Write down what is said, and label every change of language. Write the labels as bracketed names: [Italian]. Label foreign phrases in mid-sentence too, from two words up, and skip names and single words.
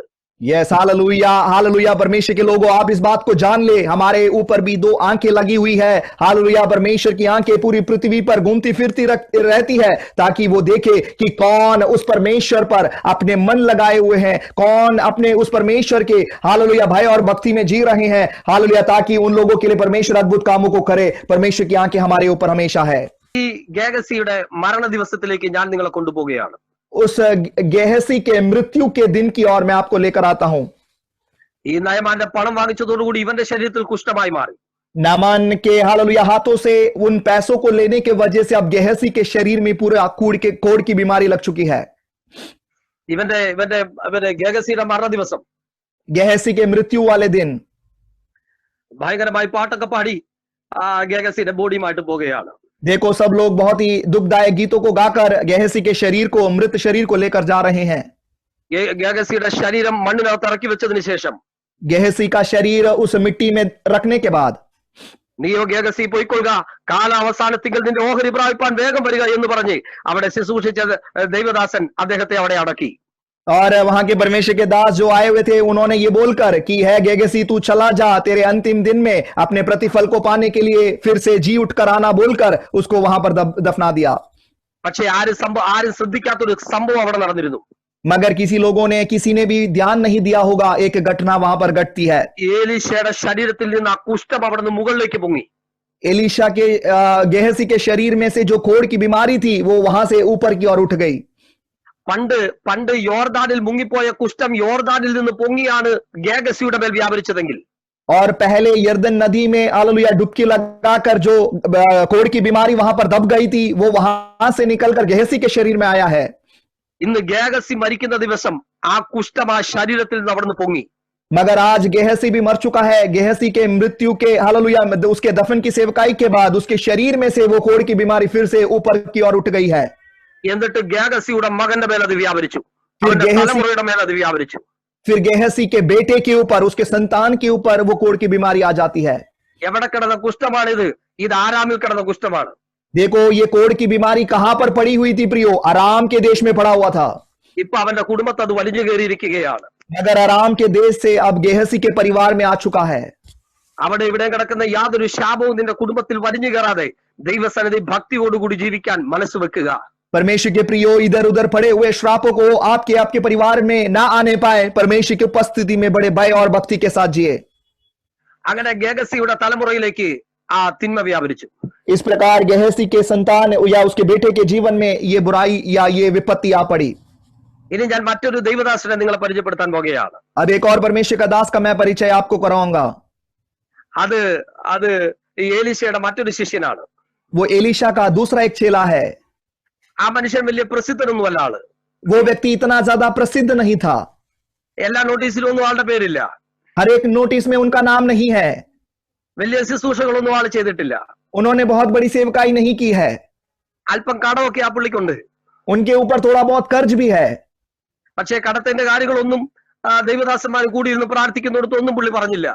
[Hindi] यस हालेलुया, हालेलुया परमेश्वर के लोगों, आप इस बात को जान ले, हमारे ऊपर भी दो आंखें लगी हुई है। हालेलुया, परमेश्वर की आंखें पूरी पृथ्वी पर घूमती फिरती रहती है ताकि वो देखे कि कौन उस परमेश्वर पर अपने मन लगाए हुए हैं, कौन अपने उस परमेश्वर के हालेलुया भय और भक्ति में जी रहे हैं। हालेलुया, ताकि उन लोगों के लिए परमेश्वर अद्भुत कामों को करे। परमेश्वर की आंखें हमारे ऊपर हमेशा है। [Malayalam] ഈ ഗേഹസിയുടെ മരണ ദിവസത്തിലേക്ക് ഞാൻ നിങ്ങളെ കൊണ്ടുപോവുകയാണ്. [Hindi] उस गेहसी के मृत्यु के दिन की ओर मैं आपको लेकर आता हूं। [Malayalam] ഈ നയമാന്റെ പണം വാങ്ങിച്ചതോടുകൂടി ഇവന്റെ ശരീരത്തിൽ കുഷ്ഠമായി മാറി. [Hindi] नामान के हालेलुया हाथों से उन पैसों को लेने के वजह से अब गेहसी के शरीर में पूरे कोढ़ की बीमारी लग चुकी है। [Malayalam] ഇവന്റെ ഇവന്റെ ഇവന്റെ ഗേഹസിയുടെ മരണ ദിവസം, [Hindi] गेहसी के मृत्यु वाले दिन [Malayalam] ഭയങ്കരമായി പാട്ടൊക്കെ പാടി ഗേഹസിയുടെ ബോഡിയുമായിട്ട് പോവുകയാണ്. [Hindi] देखो सब लोग बहुत ही दुखदायक गीतों को गाकर गेहसी के शरीर को, मृत शरीर को लेकर जा रहे हैं। [Malayalam] ഗേഹസിയുടെ ശരീരം മണ്ണിനകത്ത് ഇറക്കി വെച്ചതിന് ശേഷം, [Hindi] गेहसी का शरीर उस मिट्टी में रखने के बाद, [Malayalam] നീയോ ഗേഹസി പോയിക്കൊള്ളുക, കാല അവസാനത്തിങ്കിൽ നിന്റെ ഓഹരി പ്രാപിപ്പാൻ വേഗം വരിക എന്ന് പറഞ്ഞ് അവിടെ ശുശ്രൂഷിച്ച ദൈവദാസൻ അദ്ദേഹത്തെ അവിടെ അടക്കി. [Hindi] और वहां के परमेश्वर के दास जो आए हुए थे उन्होंने ये बोलकर कि है गेहसी तू चला जा, तेरे अंतिम दिन में अपने प्रतिफल को पाने के लिए फिर से जी उठकर आना बोलकर उसको वहां पर दफना दिया। [Malayalam] പക്ഷെ ആരും ശ്രദ്ധിക്കാത്തൊരു സംഭവം അവിടെ നടന്നിരുന്നു. [Hindi] मगर किसी ने भी ध्यान नहीं दिया होगा, एक घटना वहां पर घटती है। [Malayalam] ഏലീശയുടെ ശരീരത്തിൽ നിന്ന് ആ കുഷ്ഠം അവിടെ നിന്ന് മുകളിലേക്ക് പൊങ്ങി. [Hindi] एलीशा के गेहसी के शरीर में से जो कोढ़ की बीमारी थी वो वहां से ऊपर की ओर उठ गई। [Malayalam] പണ്ട് യോർദാനിൽ മുങ്ങിപ്പോയ കുഷ്ഠം യോർദാനിൽ നിന്ന് പൊങ്ങിയാണ് ഗേഹസിയുടെ മേൽ വ്യാപരിച്ചതെങ്കിൽ, [Hindi] और पहले यर्दन नदी में हालेलुया डुबकी लगाकर जो कोढ़ की बीमारी वहां पर दब गई थी वो वहां से निकलकर गेहसी के शरीर में आया है। [Malayalam] ഇന്ന് ഗേഹസി മരിക്കുന്ന ദിവസം ആ കുഷ്ഠം ആ ശരീരത്തിൽ നിന്ന് അവിടെ നിന്ന് പൊങ്ങി. [Hindi] मगर आज गेहसी भी मर चुका है। गेहसी के मृत्यु के हालेलुया उसके दफन की सेवकाई के बाद उसके शरीर में से वो कोढ़ की बीमारी फिर से ऊपर की ओर उठ गई है। [Malayalam] എന്നിട്ട് ഗേഹസിയുടെ മകന്റെ മേൽ അത് വ്യാപരിച്ചു, അവന്റെ തലമുറയുടെ മേൽ അത് വ്യാപരിച്ചു. [Hindi] फिर गेहसी के बेटे के ऊपर, उसके संतान के ऊपर वो कोढ़ की बीमारी आ जाती है। [Malayalam] എവിടെ കിടന്ന കുഷ്ഠമാണിത്? ഇത് ആരാമിൽ കിടന്ന കുഷ്ഠമാണ്. [Hindi] देखो ये कोढ़ की बीमारी कहां पर पड़ी हुई थी प्रियो? अराम के देश में पड़ा हुआ था। [Malayalam] ഇപ്പൊ അവന്റെ കുടുംബത്തെ അത് വലിഞ്ഞു കയറിയിരിക്കുകയാണ്. [Hindi] मगर अराम के देश से अब गेहसी के परिवार में आ चुका है। [Malayalam] അവിടെ ഇവിടെ കിടക്കുന്ന യാതൊരു ശാപവും നിന്റെ കുടുംബത്തിൽ വലിഞ്ഞു കയറാതെ ദൈവസന്നിധി ഭക്തിയോടുകൂടി ജീവിക്കാൻ മനസ്സ് വെക്കുക. [Hindi] परमेश्वर के प्रियो, इधर उधर पड़े हुए श्रापों को आपके परिवार में ना आने पाए। परमेश्वर की उपस्थिति में बड़े भय और भक्ति के साथ जिए। [Malayalam] അങ്ങനെ ഗേഹസിയുടെ തലമുറയിലേക്ക് ആ തിന്മ വ്യാപരിച്ചു. [Hindi] इस प्रकार गेहसी के संतान या उसके बेटे के जीवन में ये बुराई या ये विपत्ति आ पड़ी। [Malayalam] ഇനി ഞാൻ മറ്റൊരു ദൈവദാസനെ നിങ്ങളെ പരിചയപ്പെടുത്താൻ പോകുകയാണ്. [Hindi] अब एक और परमेश्वर का दास का मैं परिचय आपको कराऊंगा। [Malayalam] അത് ഏലീശയുടെ മറ്റൊരു ശിഷ്യനാണ്. [Hindi] वो एलीशा का दूसरा एक चेला है। [Malayalam] ആ മനുഷ്യൻ വലിയ പ്രസിദ്ധനൊന്നുമല്ല ആള്. [Hindi] वो व्यक्ति इतना ज्यादा प्रसिद्ध नहीं था। [Malayalam] എല്ലാ നോട്ടീസിലും ഒന്നും ആളുടെ പേരില്ല. [Hindi] हर एक नोटिस में उनका नाम नहीं है। [Malayalam] വലിയ ശുശ്രൂഷകളൊന്നും ആള് ചെയ്തിട്ടില്ല. [Hindi] उन्होंने बहुत बड़ी सेवकाई नहीं की है। [Malayalam] അല്പം കടമൊക്കെ ആ പുള്ളിക്കുണ്ട്. [Hindi] उनके ऊपर थोड़ा बहुत कर्ज भी है। [Malayalam] പക്ഷേ കടത്തിന്റെ കാര്യങ്ങളൊന്നും ദൈവദാസന്മാർ കൂടിയിരുന്ന് പ്രാർത്ഥിക്കുന്നിടത്തൊന്നും പുള്ളി പറഞ്ഞില്ല.